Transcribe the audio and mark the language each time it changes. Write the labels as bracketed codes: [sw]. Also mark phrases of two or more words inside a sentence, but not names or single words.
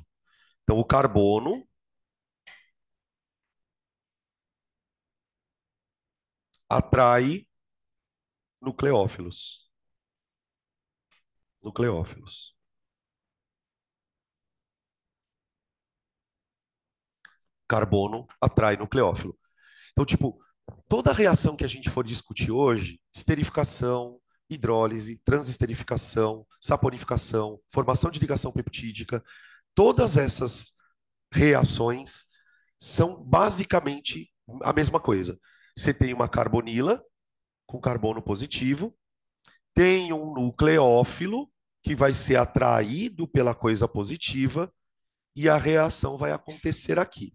[pt] Então o carbono atrai nucleófilos. Nucleófilos. Carbono atrai nucleófilo. Então, tipo, toda reação que a gente for discutir hoje, esterificação, hidrólise, transesterificação, saponificação, formação de ligação peptídica, todas essas reações são basicamente a mesma coisa. Você tem uma carbonila com carbono positivo, tem um nucleófilo que vai ser atraído pela coisa positiva e a reação vai acontecer aqui.